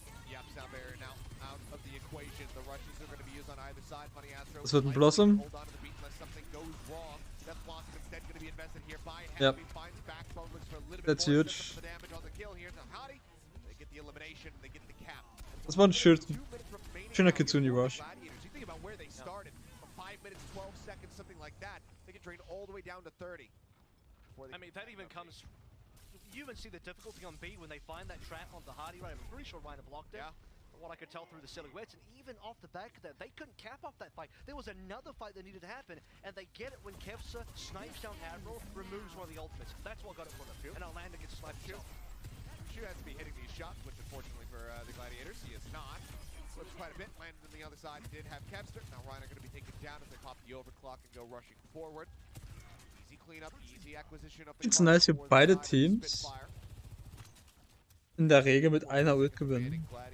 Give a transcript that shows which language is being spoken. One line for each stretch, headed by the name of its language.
English: Yep, sound barrier now out of the equation. The rushes are going to be used on either side. Funny Astro.
German: Das wird ein Blossom.
English: Hold on to the beat unless something goes wrong. That Blossom instead going to be invested here by Yep. Happy. Finds Backbone, looks for a little bit That's more. huge. The damage on the kill here to Hottie. They get the elimination. They get the cap.
German: Das war ein schöner Kitsune Rush.
English: You think about where they started from 5 minutes, 12 seconds, something like that. They can drain all the way down to 30. I mean, that even comes. You even see the difficulty on B when they find that trap on the Hardy right. I'm pretty sure Reiner blocked it. Yeah. what I could tell through the silhouettes, and even off the back of that, they couldn't cap off that fight. There was another fight that needed to happen, and they get it when Kevsa snipes down Admiral, removes one of the ultimates. That's what got it for them. And Orlando gets sniped himself. Schau has to be hitting these shots, which unfortunately for the Gladiators, he is not. Slips quite a bit, landed on the other side, did have Kevster. Now Reiner going to be taken down as they pop the overclock and go rushing forward. Easy cleanup, easy acquisition of the It's nice,
German: wie beide Teams in der Regel mit einer Ult gewinnen.